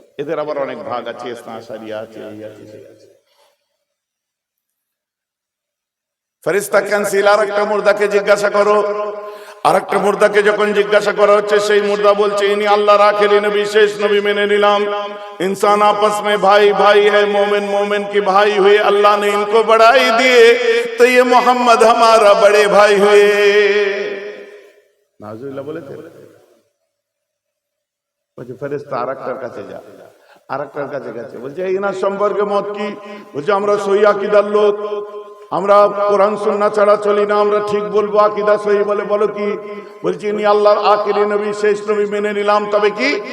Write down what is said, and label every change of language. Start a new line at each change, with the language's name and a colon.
Bangla: এদের আবার অনেক ভাগ আছে, ইসনা আশারিয়া আছে, এই আছে সেই আছে। ফেরেশতা কানসিল আরেকটা মুর্দাকে জিজ্ঞাসা করো। আরেকটা মুর্দাকে যখন জিজ্ঞাসা করা হচ্ছে, সেই মুর্দা বলছে ইনি আল্লাহর আখেরি নবী, শেষ নবী, মেনে নিলাম।
Hindi: इंसान आपस में भाई भाई है, मोमिन मोमिन की भाई हुए, अल्लाह ने इनको बढ़ाई दिए तो ये मोहम्मद हमारा बड़े भाई हुए।
Bangla: नाज़ुबिल्लाह बोलेছে। বলছে ফেরেশতা আরেকটার কাছে যা, আরেকটার কাছে গেছে, বলছে ইনার সম্পর্কে মত কি? বলছে আমরা সহি আকীদার লোক, আমরা কোরআন সুন্নাহ ছাড়া চলি না, আমরা ঠিক বলবো, আকীদা সহি বলে। বলো কি? বলছি ইনি আল্লাহর আখেরি নবী, শেষ নবী, মেনে নিলাম। তবে কি?